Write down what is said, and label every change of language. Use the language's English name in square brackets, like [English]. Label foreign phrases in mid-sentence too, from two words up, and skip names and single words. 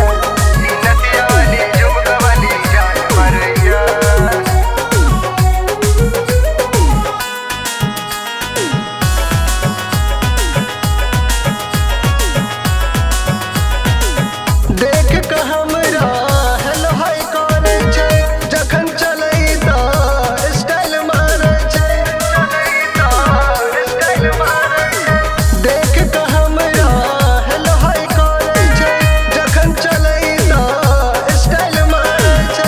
[Maithili] ई नथिया वाली झुमका वाली जान मरैया। देख के हमरा [English] hello hi [Maithili] करे छै, जखन चलै त स्टाइल मारै छै, चलै त स्टाइल मारै छै। देख के हमरा [English] hello hi [Maithili] करे छै, जखन चलै त स्टाइल मारै छै।